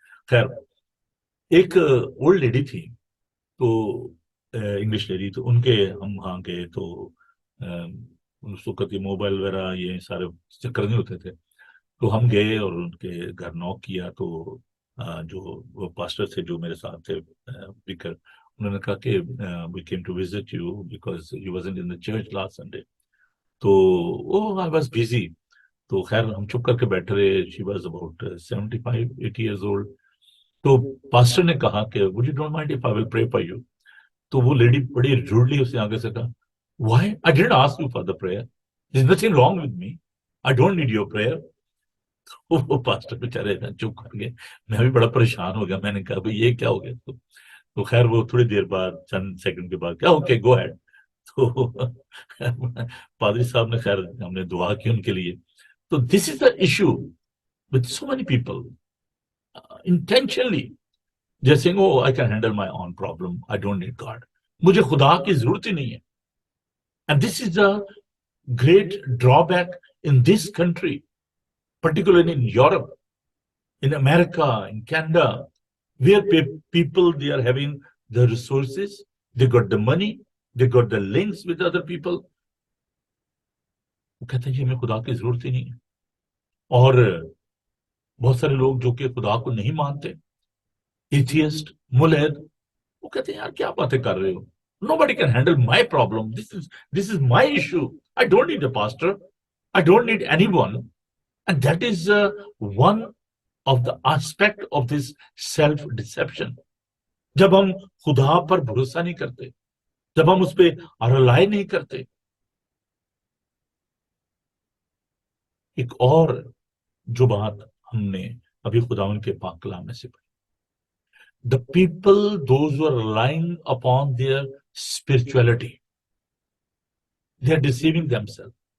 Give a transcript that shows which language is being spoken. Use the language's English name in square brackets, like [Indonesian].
[Urdu] خیر ایک old lady تھی، تو انگلش لیڈی، تو ان کے ہم وہاں گئے، تو اس وقت یہ موبائل وغیرہ یہ سارے چکر نہیں ہوتے تھے، تو ہم گئے اور ان کے گھر نوک کیا. تو جو وہ پاسٹر تھے جو میرے ساتھ تھے بکر، انہوں نے کہا کہ [English] We came to visit you because you wasn't in the church last Sunday. [Urdu] تو [English] I was busy. [Urdu] تو خیر ہم چپ کر کے بیٹھے رہے. [English] She was about 75-80 years old. [Urdu] تو پاسٹر نے کہا کہ [English] would you don't mind if I will pray for you؟ [Urdu] تو وہ لیڈی بڑی روڈلی اس نے آگے سے کہا [English] why I didn't ask you for the prayer, there's nothing wrong with me, I don't need your prayer. [Urdu] وہ پاسٹر بیچارے چپ کر گئے. میں بھی بڑا پریشان ہو گیا. میں نے کہا بھائی یہ کیا ہو گیا؟ تو خیر وہ تھوڑی دیر بعد چند سیکنڈ کے بعد کیا [English] Okay go ahead. [Urdu] تو پادری صاحب نے خیر ہم نے دعا کی ان کے لیے. [English] تو this is the issue with so many people intentionally just saying oh I can handle my own problem, I don't need God, [Urdu] مجھے خدا کی ضرورت ہی نہیں ہے. [English] And this is a great drawback in this country, particularly in Europe, in America, in Canada, where people, they are having the resources, they got the money, they got the links with other people. [Urdu] وہ کہتے ہیں جی ہمیں خدا کی ضرورت ہی نہیں ہے. اور بہت سارے لوگ جو کہ خدا کو نہیں مانتے، ایتھیسٹ، ملحد، وہ کہتے ہیں یار کیا باتیں کر رہے ہو، [English] nobody can handle my problem, this is my issue, I don't need a pastor, I don't need anyone. And that is one of the aspect of this self deception. [Urdu] جب ہم خدا پر بھروسہ نہیں کرتے، جب ہم اس پہ رلائی نہیں کرتے. ایک اور جو بات ہم نے ابھی خداوند کے پاک کلام میں سے پڑھی، [English] the people those who are relying upon their spirituality, they are deceiving themselves.